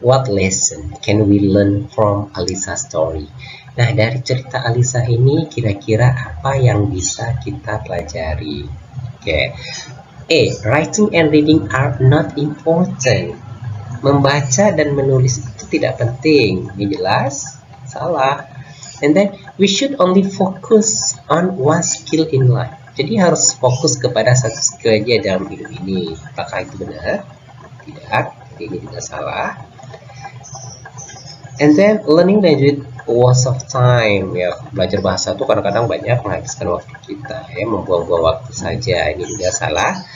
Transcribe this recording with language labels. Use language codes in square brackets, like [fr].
[en] What lesson can we learn from Alisa's story? [id] Nah, dari cerita Alisa ini kira-kira apa yang bisa kita pelajari? Oke. [en] A, writing and reading are not important. [id] Membaca dan menulis itu tidak penting. Ini jelas salah. [en] And then we should only focus on one skill in life. [id] Jadi harus fokus kepada satu skill aja dalam hidup ini. Apakah itu benar? Tidak. Jadi ini juga salah. [en] And then learning language waste of time, [id] ya, belajar bahasa itu kadang-kadang banyak menghabiskan waktu kita ya, membuang-buang waktu saja. Ini juga salah.